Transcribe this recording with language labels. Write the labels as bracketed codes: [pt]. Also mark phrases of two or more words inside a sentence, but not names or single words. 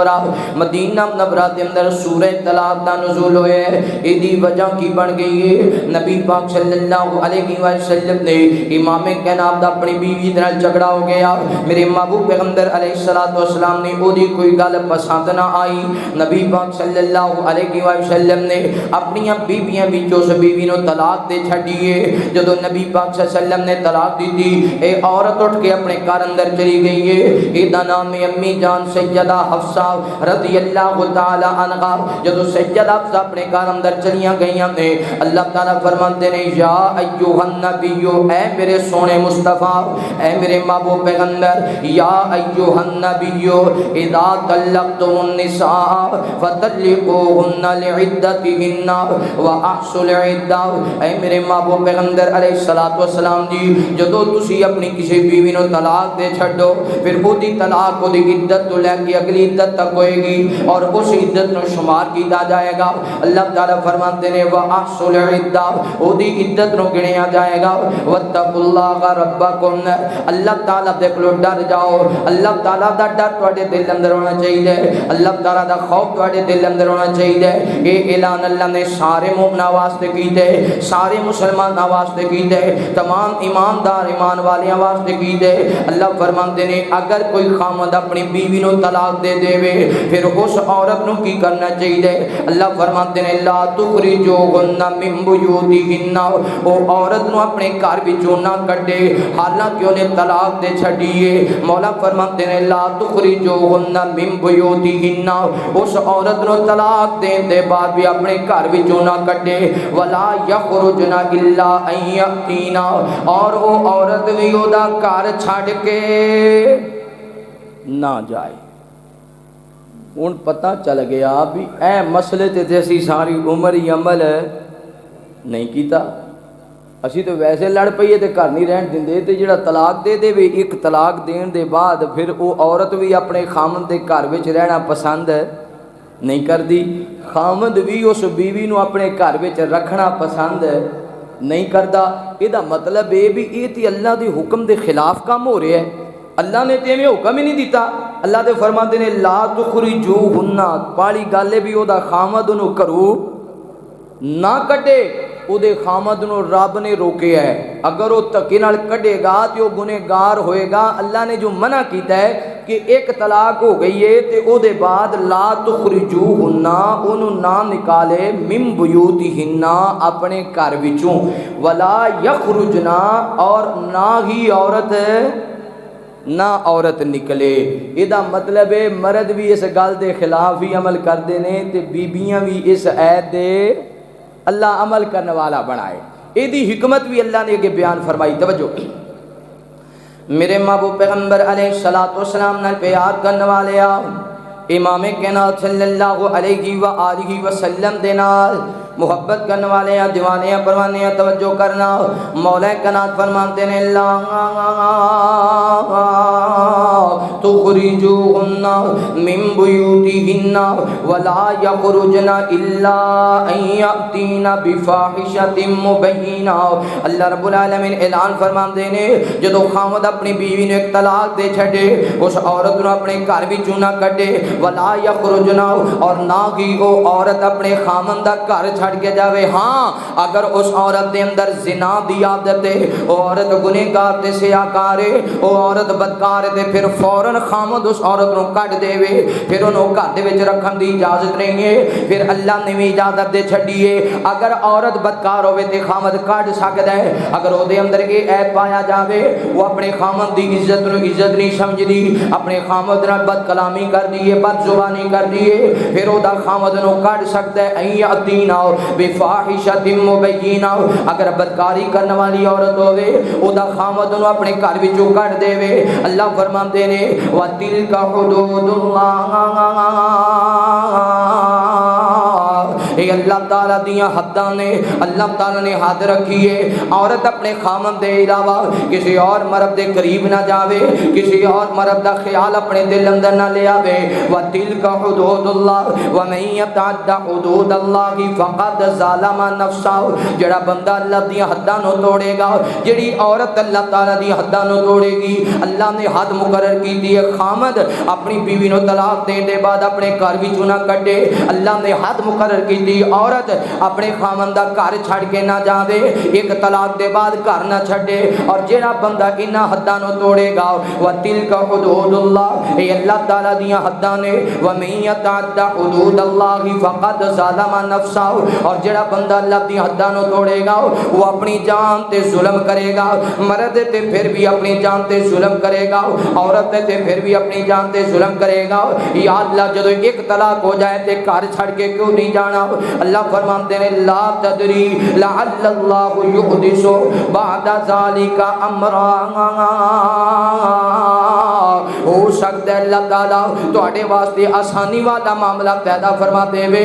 [pa] منورہ دے اندر سورہ طلاق دا نزول ہوئے ایدی وجہ کی بن گئی ہے نبی پاک [ar] صلی اللہ علیہ وسلم [pa] نے امام کائنات دا اپنی بیوی نال جھگڑا ہو گیا، میرے محبوب پیغمبر [ar] علیہ الصلوۃ والسلام [pa] نے اودی کوئی گل پسند نہ آئی، نبی پاک [ar] صلی اللہ علیہ وسلم [pa] نے اپنی بیویاں وچوں اس بیوی نو طلاق دے چھڑیے۔ جدو نبی پاک [ar] صلی اللہ علیہ وسلم [pa] نے طلاق دی تھی اے عورت اٹھ کے اپنے گھر اندر چلی گئی ہے، ایدا نام امی جان سیدہ حفصہ [ar] رضی اللہ تعالی عنہا۔ [pa] جدو سیدہ حفصہ اپنے گھر اندر چلیاں گئیاں نے اللہ تعالی فرماتے ہیں [ar] یا ایھا النبی [pa] اے میرے سونے مصطفیٰ اے میرے محبوب پیغمبر [ar] یا ایھا النبی اذا طلقتم النساء فطلقوهن لعدتهن واحصوا العدہ۔ [pa] اے میرے محبوب پیغمبر [ar] علیہ الصلوۃ والسلام [pa] جی جدو تسی اپنی کسی بیوی نو طلاق دے چھڈو پھر وہ دی طلاق وہ دی عدت تو لے کے اگلی عدت تک ہوئے گی اور اس عدت نو شمار کیتا جائے گا۔ اللہ تعالی فرماتے ہیں [ar] واحصوا العدہ [pa] وہ دی عدت نو گنیا جائے گا۔ [ar] واتقوا اللہ ربکم [pa] اللہ تعالی دے کولو ڈر جاؤ، اللہ تعالی دا ڈر تواڈے دل اندر ہونا چاہیے، اللہ تعالی دا خوف تواڈے دل اندر ہونا چاہیے۔ یہ اعلان اللہ نے سارے مومناں واسطے کیتے، سارے مسلمان واسطے کیتے، تمام ایماندار ایمان والیاں واسطے کیتے۔ اللہ فرماتے ہیں اگر کوئی خامد اپنی بیوی نو طلاق دے دے پھر اس عورت نو کی کرنا چاہیے؟ اللہ فرماتے ہیں [ar] لا تخرجوهن من بیوتہن، [pa] او عورت نو اپنے گھر وچوں نہ کڈے حالانکہ انہیں طلاق دے چھڈیے۔ مولا فرماتے ہیں [ar] لا تخرجوهن من بیوتہن، [pa] اس عورت نو طلاق دین دے بعد بھی اپنے گھر وچوں نہ کڈے [ar] ولا یخرجن الا ان یاتینا، [pa] اور وہ عورت بھی او دا گھر چھڈ کے نہ جائے۔ ہن پتہ چل گیا بھی اے مسئلے تے اسی ساری عمر ہی عمل نہیں کیتا، اسی تو ویسے لڑ پئیے تے گھر نہیں رہن دیندے، تے جڑا طلاق دے دے ایک طلاق دین دے بعد پھر وہ عورت بھی اپنے خامند دے گھر وچ رہنا پسند نہیں کردی، خامد بھی اس بیوی نو اپنے گھر وچ رکھنا پسند نہیں کردا۔ یہ مطلب ہے بھی یہ تے اللہ دے حکم دے خلاف کام ہو رہا ہے، اللہ نے تے حکم ہی نہیں دیتا۔ اللہ دے فرماتے نے لا تخرجوهن، پالی گل ہے بھی او دا خامد نو کرو نہ کٹے، او دے خامد نو رب نے روکے ہے، اگر وہ تکے نال کڈے گا تو وہ گنہگار ہوئے گا۔ اللہ نے جو منع کیتا ہے کہ ایک طلاق ہو گئی ہے تے او دے بعد [ar] لا تخرجوهن، [pa] اونوں نہ نکالے [ar] من بیوتہن [pa] اپنے گھر وچوں، [ar] ولا یخرجن، [pa] اور نہ ہی عورت نکلے۔ یہ مطلب ہے مرد بھی اس گل دے خلاف ہی عمل کردے نے تے بیبیاں بھی اس عید دے اللہ عمل کرنے والا بنائے۔ یہ حکمت بھی اللہ نے یہ بیان فرمائی۔ توجہ میرے محبوب پیغمبر [ar] علیہ الصلوۃ والسلام [pa] نے پیار کرنے والے امام کائنات [ar] صلی اللہ علیہ وآلہ وسلم [pa] دے نال محبت کرنے والے دیوانے پروانے توجہ کرنا۔ مولا کائنات فرماتے ہیں [ar] لا تخرجوهن من بیوتہن ولا یخرجن الا ان یاتین بفاحشۃ مبینہ۔ اللہ رب العالمین [pa] اعلان فرماتے ہیں جدو خامد اپنی بیوی نے ایک طلاق دے چھڈے اس عورت نو اپنے گھر وچوں نہ کڈے، [ar] ولا یخرجن، [pa] اور نہ ہی وہ عورت اپنے خامند دا گھر چھڑ کے جاوے۔ ہاں اگر اس عورت دے اندر زنا دی عادت ہے، وہ عورت گنہگار تے سیاکار ہے، وہ عورت بدکار ہے، پھر فوراً خامد اس عورت نو کٹ دے وے، پھر انہوں گھر دے وچ رکھن دی اجازت نہیں ہے. پھر اللہ نے بھی اجازت دے چھڈی ہے اگر عورت بدکار ہوے تے خامد کڈ سکدا ہے. اگر او دے اندر یہ عیب پایا جاوے وہ اپنے خامد دی عزت نو عزت نہیں سمجھدی, اپنے خامد نال بد کلامی کر دی ہے, بد زبانی کر دی ہے, پھر او دا خامد نو کڈ سکدا ہے. [ar] این یاتینا بفاحشۃ مبینہ, [pa] اگر بدکاری کرنے والی عورت ہوے او دا خامد نو اپنے گھر وچوں کڈ دیوے. اللہ فرماندے نے [ar] وَتِلْكَ حُدُودُ [pa] اے اللہ تعالیٰ دیاں حداں نے, اللہ تعالیٰ نے حد رکھی ہے. عورت اپنے خامن دے علاوہ کسی اور مرد دے قریب نہ جاوے, کسی اور مرد دا خیال اپنے دل اندر نہ لے آوے. [ar] وَتِلْكَ حُدُودُ اللَّهِ وَمَن يَتَعَدَّ حُدُودَ اللَّهِ فَقَدْ ظَلَمَ نَفْسَهُ. [pa] جڑا بندہ اللہ دی حداں نو توڑے گا, جڑی عورت اللہ تعالیٰ دی حداں نو توڑے گی, اللہ نے حد مقرر کی دی ہے خامد اپنی بیوی نو طلاق دین دے بعد اپنے گھر وچوں نہ کڈے. اللہ نے حد مقرر کی دی عورت اپنے خامن دا گھر چھڑ کے نہ جاوے, ایک طلاق دے بعد گھر نہ چھڈے. اور جڑا بندہ انہاں حداں نو توڑے گا [ar] وَتِلْكَ حُدُودُ اللَّهِ [pa] اے اللہ تعالیٰ دیاں حداں نے. [ar] وَمَن يَتَعَدَّ حُدُودَ اللَّهِ فَقَدْ ظَلَمَ نَفْسَهُ, [pa] اور جڑا بندہ اللہ دی حداں نو توڑے گا وہ اپنی جان تے ظلم کرے گا. مرد تے پھر بھی اپنی جان تے ظلم کرے گا, عورت تے پھر بھی اپنی جان تے ظلم کرے گا. یا اللہ جدو ایک طلاق ہو جائے تے گھر چھڑ کے کیوں نہیں جانا. اللہ فرماتے ہیں [ar] لا تدری لعل اللہ یحدث بعد ذالک امرا, [pa] ہو سکتا ہے اللہ تعالیٰ تواڈے واسطے آسانی والا معاملہ پیدا فرما دے وے.